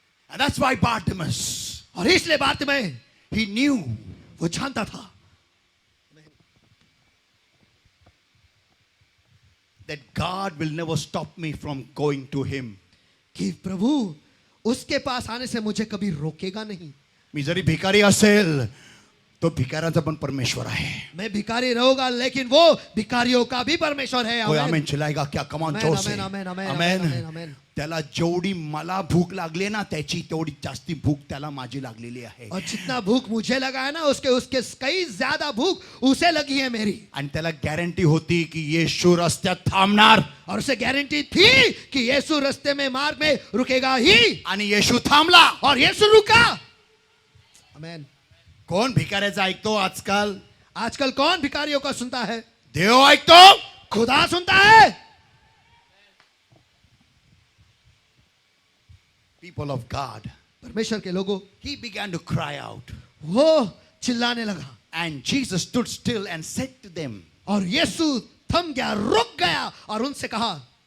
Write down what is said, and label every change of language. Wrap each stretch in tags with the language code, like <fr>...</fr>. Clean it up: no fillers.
<en>And that's why Bartimaeus,</en> <hi>और इसलिए बात में</hi> <en>he knew,</en> <hi>वो जानता था</hi> <en>that God will never stop me from going to him.</en> <hi>कि प्रभु उसके पास आने से मुझे कभी रोकेगा नहीं.</hi> <mr>मी जरी भिकारी असेल तो भिकाऱ्यांचा पण परमेश्वर आहे.</mr> <hi>मैं भिखारी रहूंगा लेकिन वो भिखारियों का भी परमेश्वर है. कोई आमेन. आमेन चिल्लाएगा क्या? कम ऑन आमेन, जोर से. आमेन, आमेन, आमेन. आमेन, आमेन.</hi> <mr>त्याला जेवढी मला भूक लागली ना त्याची तेवढी जास्ती भूक त्याला माझी लागलेली आहे.</mr> <hi>और जितना भूख मुझे लगा है ना उसके उसके कई ज्यादा भूख उसे लगी है मेरी.</hi> <mr>आणि त्याला गॅरंटी होती की येशू रस्त्यात थांबणार.</mr> <hi>और उसे गारंटी थी कि यीशु रास्ते में मार्ग में रुकेगा ही.</hi> <mr>आणि येशू थांबला.</mr> <hi>और यीशु रुका. आमेन.</hi> <mr>कोण भिकाऱ्याचं ऐकतो आजकाल?</mr> <hi>आजकल कौन भिखारियों का सुनता है?</hi> <mr>देव ऐकतो.</mr> <hi>खुदा सुनता है.</hi> <en>People of God,</en> <hi>परमेश्वर के लोगों,</hi> <en>he began to cry out.</en> <hi>वो चिल्लाने लगा</hi> <en>And Jesus stood still and said to them,</en> <hi>और यीशु थम गया, रुक गया और उनसे कहा,</hi>